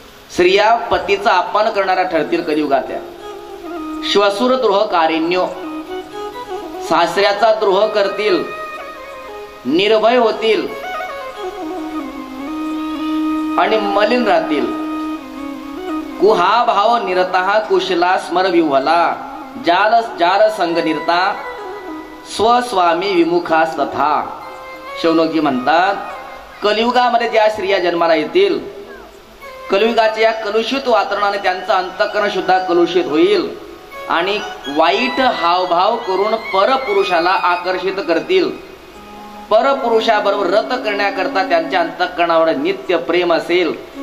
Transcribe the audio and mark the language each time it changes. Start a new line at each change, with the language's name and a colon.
Marathi: स्त्रिया पतीचा अपमान करणाऱ्या ठरतील कलियुगातल्या.
Sanskrit: श्वशुर द्रोहकारिण्यो,
Marathi: सासऱ्याचा द्रोह करतील, निर्भय होतील आणि मलिन राहतील.
Sanskrit: कुहा भाव निरता कुशला स्मर विह्वला जाल जार संग निरता स्वस्वामी विमुखास तथा.
Marathi: शौनकजी म्हणतात, कलियुगामध्ये ज्या स्त्रिया जन्माला येतील, कलियुगाच्या या कलुषित वातावरणाने त्यांचं अंतःकरण सुद्धा कलुषित होईल आणि वाईट हावभाव करून परपुरुषाला आकर्षित करतील. परपुरुषाबरोबर रत करण्याकरता त्यांच्या अंतःकरणावर नित्य प्रेम असेल.